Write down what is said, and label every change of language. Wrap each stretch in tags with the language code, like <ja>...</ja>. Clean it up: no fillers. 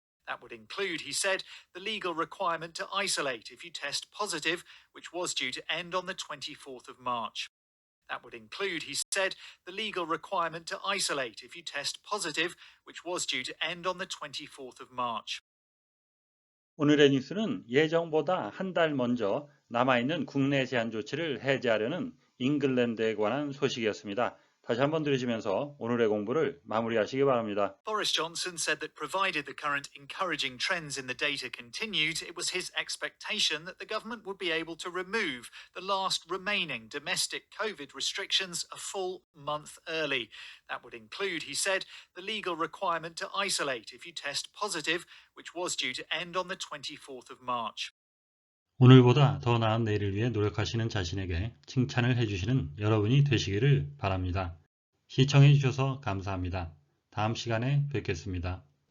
<en>That would include, he said, the legal requirement to isolate if you test positive, which was due to end on the 24th of March. That would include, he said, the legal requirement to isolate if you test positive, which was due to end on the 24th of March.</en> <ko>오늘의 뉴스는 예정보다 한 달 먼저 남아있는 국내 제한 조치를 해제하려는 잉글랜드에 관한 소식이었습니다. 다시 한번 들으시면서 오늘의 공부를 마무리하시기 바랍니다.</ko> <en>Boris Johnson said that provided the current encouraging trends in the data continued, it was his expectation that the government would be able to remove the last remaining domestic COVID restrictions a full month early. That would include, he said, the legal requirement to isolate if you test positive, which was due to end on the 24th of March.</en> <ko>오늘보다 더 나은 내일을 위해 노력하시는 자신에게 칭찬을 해주시는 여러분이 되시기를 바랍니다. 시청해 주셔서 감사합니다. 다음 시간에 뵙겠습니다.</ko>